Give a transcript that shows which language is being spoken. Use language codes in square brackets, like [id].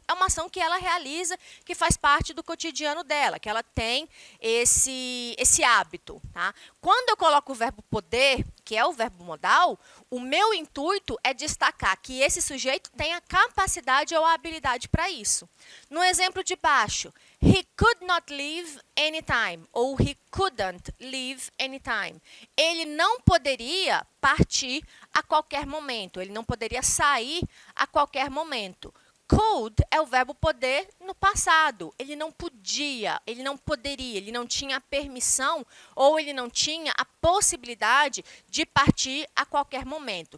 [pt] É uma ação que ela realiza, que faz parte do cotidiano dela, que ela tem esse hábito. Tá? Quando eu coloco o verbo poder, que é o verbo modal, o meu intuito é destacar que esse sujeito tem a capacidade ou a habilidade para isso. No exemplo de baixo, [en] he could not leave anytime, ou he couldn't leave anytime. [pt] Ele não poderia partir a qualquer momento, ele não poderia sair a qualquer momento. Could é o verbo poder no passado. Ele não podia, ele não poderia, ele não tinha a permissão ou ele não tinha a possibilidade de partir a qualquer momento.